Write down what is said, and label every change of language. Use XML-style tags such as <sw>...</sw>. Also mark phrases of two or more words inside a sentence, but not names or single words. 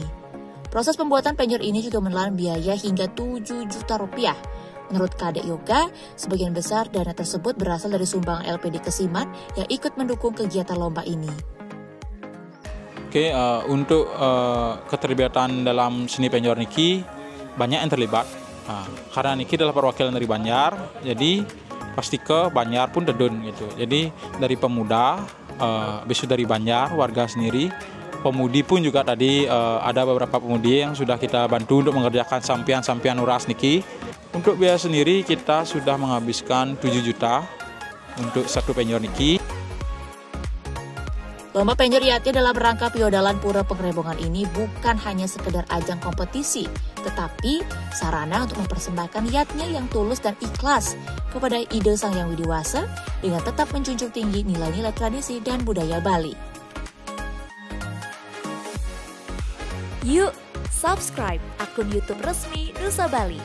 <id>Proses pembuatan penjor ini juga menelan biaya hingga 7 juta rupiah. Menurut Kadek Yoga, sebagian besar dana tersebut berasal dari sumbangan LPD Kesiman yang ikut mendukung kegiatan lomba ini. Oke, untuk keterlibatan dalam seni penjor niki banyak yang terlibat. Karena niki adalah perwakilan dari Banjar, jadi pasti ke Banjar pun dedun gitu. Jadi dari pemuda, bisu dari Banjar, warga sendiri, pemudi pun juga tadi ada beberapa pemudi yang sudah kita bantu untuk mengerjakan sampian-sampian uras niki. Untuk biaya sendiri kita sudah menghabiskan 7 juta untuk satu penjor niki. Lomba penjoriatnya dalam rangka Piodalan Pura Pengrebongan ini bukan hanya sekedar ajang kompetisi, tetapi sarana untuk mempersembahkan niatnya yang tulus dan ikhlas kepada ide Sang Hyang Widiwasa dengan tetap menjunjung tinggi nilai-nilai tradisi dan budaya Bali. Yuk, subscribe akun YouTube resmi Nusa Bali.</id>